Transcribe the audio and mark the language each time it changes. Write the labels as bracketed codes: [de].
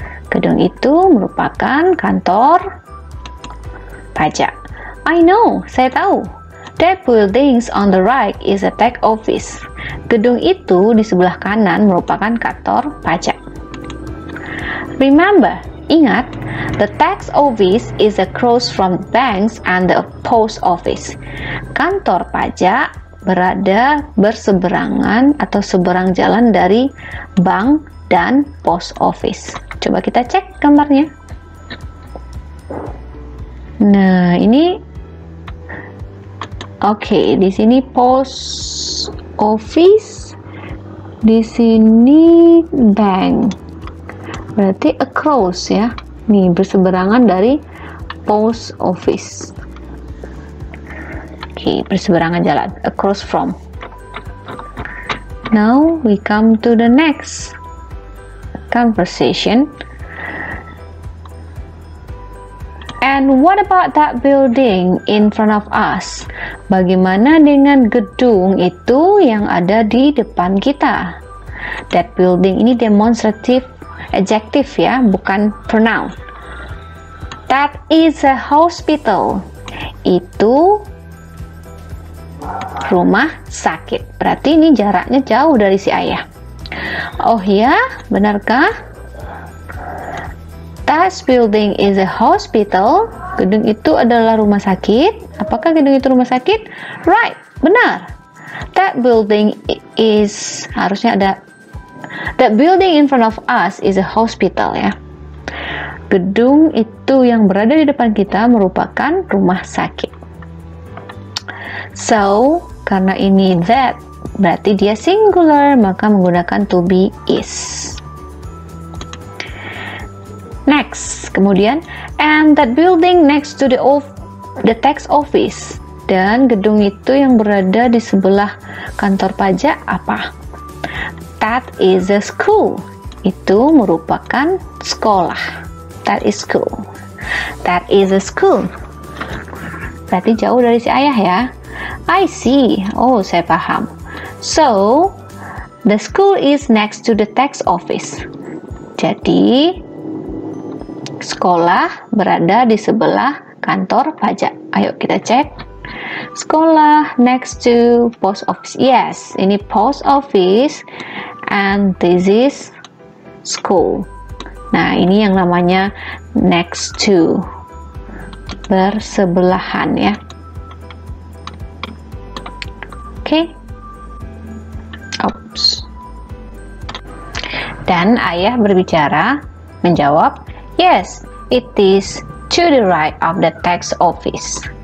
[id] Gedung itu merupakan kantor pajak. [en] I know, [id] saya tahu. [en] That buildings on the right is a tax office. [id] Gedung itu di sebelah kanan merupakan kantor pajak. [en] Remember, [id] ingat, [en] the tax office is across from banks and the post office. [id] Kantor pajak berada berseberangan atau seberang jalan dari bank dan post office. Coba kita cek gambarnya. Nah, ini oke, di sini post office, di sini bank. Berarti across ya. Nih, berseberangan dari post office. Oke, berseberangan jalan, across from. [en] Now we come to the next conversation. And what about that building in front of us? [id] Bagaimana dengan gedung itu yang ada di depan kita? That building ini demonstrative adjective ya, bukan pronoun. [en] That is a hospital. [id] Itu rumah sakit. Berarti ini jaraknya jauh dari si ayah. Oh ya, benarkah? [en] That building is a hospital. [id] Gedung itu adalah rumah sakit. Apakah gedung itu rumah sakit? [en] Right, [id] benar. [en] That building is, [id] harusnya ada, [en] that building in front of us is a hospital ya. [id] Gedung itu yang berada di depan kita merupakan rumah sakit. So, karena ini that, berarti dia singular, maka menggunakan to be is. [en] Next, [id] kemudian, [en] and that building next to the tax office. [id] Dan gedung itu yang berada di sebelah kantor pajak apa? [en] That is a school. [id] Itu merupakan sekolah. [en] That is school. That is a school. [id] Berarti jauh dari si ayah ya. [en] I see. [id] Oh, saya paham. [en] So, the school is next to the tax office. [id] Jadi, sekolah berada di sebelah kantor pajak. Ayo kita cek. [en] Sekolah next to post office. Yes, ini post office and this is school. [id] Nah, ini yang namanya next to. Bersebelahan ya. Oke. Oops. Dan ayah berbicara, menjawab, [en] yes, it is to the right of the tax office.